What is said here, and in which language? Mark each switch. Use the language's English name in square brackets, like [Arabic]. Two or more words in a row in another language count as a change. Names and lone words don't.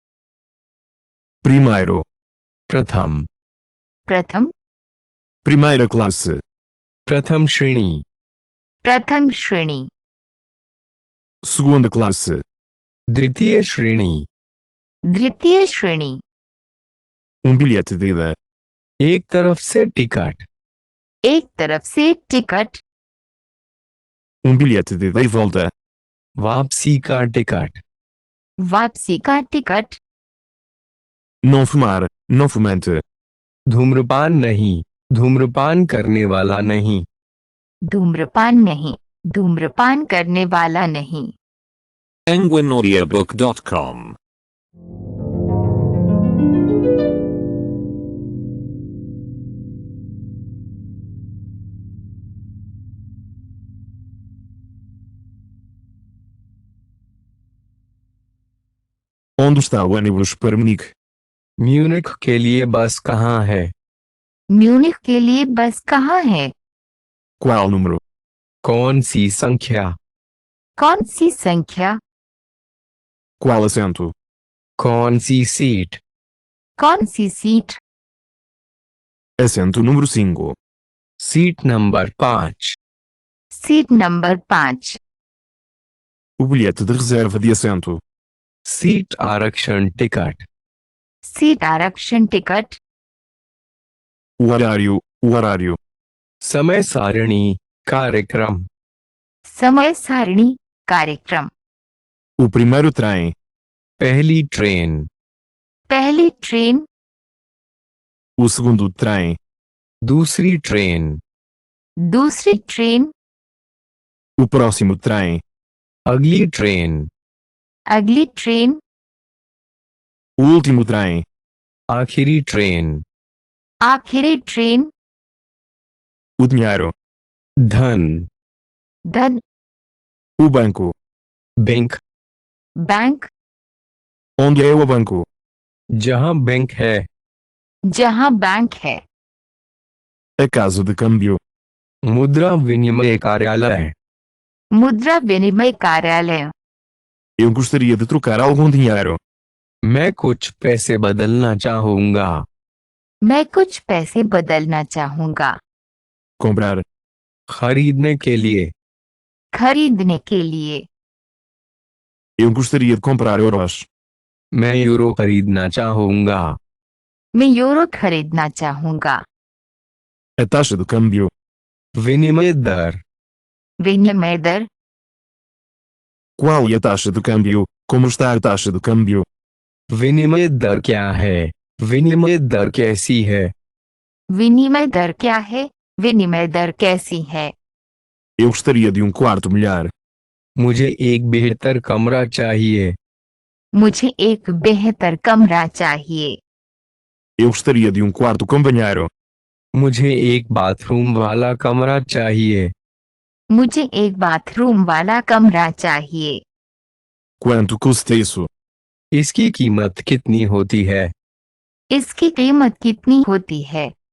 [Portuguese] Primeiro. [Hindi] प्रथम। प्रथम। [Portuguese] Primeira classe. [Hindi] प्रथम श्रेणी। प्रथम श्रेणी। [Portuguese] Segunda classe. [Hindi] द्वितीय श्रेणी। द्वितीय श्रेणी। [Portuguese] Um bilhete de ida. [Hindi] एक तरफ से टिकट। एक तरफ से टिकट। [Portuguese] Um bilhete de ida e volta. [Hindi] वापसी का टिकट, वापसी का टिकट, [Portuguese] Não fumar, não fumante. [Hindi] धूम्रपान नहीं, धूम्रपान करने वाला नहीं, धूम्रपान नहीं, धूम्रपान करने वाला नहीं। penguinaudiobook.com. [Portuguese] Onde está o ônibus para Munique? [Hindi] म्यूनिख के लिए बस कहाँ है, म्यूनिख के लिए बस कहाँ है? [Portuguese] Qual número? [Hindi] कौन सी संख्या, कौन सी संख्या? [Portuguese] Qual assento? [Hindi] कौन सी सीट, कौन सी सीट? [Portuguese] Assento número 5. [English] seat number [Hindi] 5, [English] seat number [Hindi] 5, [Portuguese] O bilhete de reserva de assento. [Hindi] सीट आरक्षण टिकट, सीट आरक्षण टिकट, [Portuguese] O horário, o horário. [Hindi] समय सारणी, कार्यक्रम, समय सारणी, कार्यक्रम, [Portuguese] O primeiro trem. [Hindi] पहली ट्रेन, पहली ट्रेन, [Portuguese] O segundo trem. [Hindi] दूसरी ट्रेन, दूसरी ट्रेन, [Portuguese] O próximo trem. [Hindi] अगली ट्रेन, अगली ट्रेन, [Portuguese] O último trem. [Hindi] आखिरी ट्रेन, आखिरी ट्रेन, [Portuguese] O dinheiro. [Hindi] धन, धन, [Portuguese] O banco. [Hindi] बैंक, बैंक, [Portuguese] Onde é o banco? [Hindi] जहां बैंक है, जहां बैंक है, [Portuguese] A casa de câmbio. [Hindi] मुद्रा विनिमय कार्यालय, मुद्रा विनिमय कार्यालय, [Portuguese] Eu gostaria de trocar algum dinheiro. [Hindi] मैं कुछ पैसे बदलना चाहूंगा, मैं कुछ पैसे बदलना चाहूंगा। [Portuguese] Comprar. [Hindi] खरीदने के लिए, खरीदने के लिए, [Portuguese] Eu gostaria de comprar euros. [Hindi] मैं यूरो खरीदना चाहूंगा, मैं यूरो खरीदना चाहूंगा। [Portuguese] A taxa de câmbio. [Hindi] विनिमय दर, विनिमय दर, [Portuguese] Qual é a taxa de câmbio? Como está a taxa de câmbio? [Hindi] विनिमय दर क्या है, विनिमय दर कैसी है, विनिमय दर क्या है, विनिमय दर कैसी है? [Portuguese] Eu gostaria de quarto melhor. [Hindi] मुझे एक बेहतर कमरा चाहिए, मुझे एक बेहतर कमरा चाहिए। [Portuguese] Eu gostaria de quarto com banheiro. [Hindi] मुझे एक बाथरूम वाला कमरा चाहिए, मुझे एक बाथरूम वाला कमरा चाहिए। [Portuguese] Quanto custa isso? [Hindi] इसकी कीमत कितनी होती है, इसकी कीमत कितनी होती है?